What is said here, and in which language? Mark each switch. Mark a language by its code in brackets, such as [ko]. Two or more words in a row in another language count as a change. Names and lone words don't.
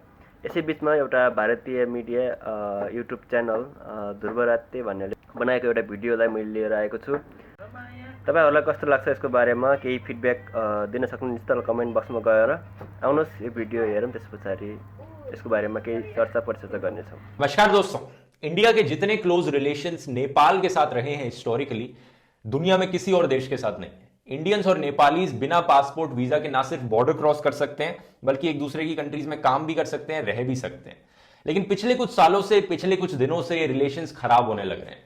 [ne] यसै बिचमा एउटा भारतीय [en] media YouTube channel [ne] ध्रुवरात्ते भन्नेले बनाएको एउटा भिडियोलाई मैले लिएर आएको छु। तपाईहरुलाई कस्तो लाग्छ यसको बारेमा केही फिडब्याक दिन सक्नुहुन्छ तल [en] comment box [ne] गएर। आउनुहोस् यो भिडियो हेरौँ, त्यसपछि यसको बारेमा केही चर्चा परिचर्चा गर्नेछौँ। [hi] नमस्कार दोस्तों, इंडिया के जितने [en] close relations [hi] नेपाल के साथ रहे हैं हिस्टोरिकली, दुनिया में किसी और देश के साथ नहीं है। इंडियंस और नेपालीज बिना पासपोर्ट वीजा के ना सिर्फ [en] border cross [hi] कर सकते हैं, बल्कि एक दूसरे की कंट्रीज में काम भी कर सकते हैं, रह भी सकते हैं। लेकिन पिछले कुछ सालों से, पिछले कुछ दिनों से ये रिलेशंस खराब होने लग रहे हैं।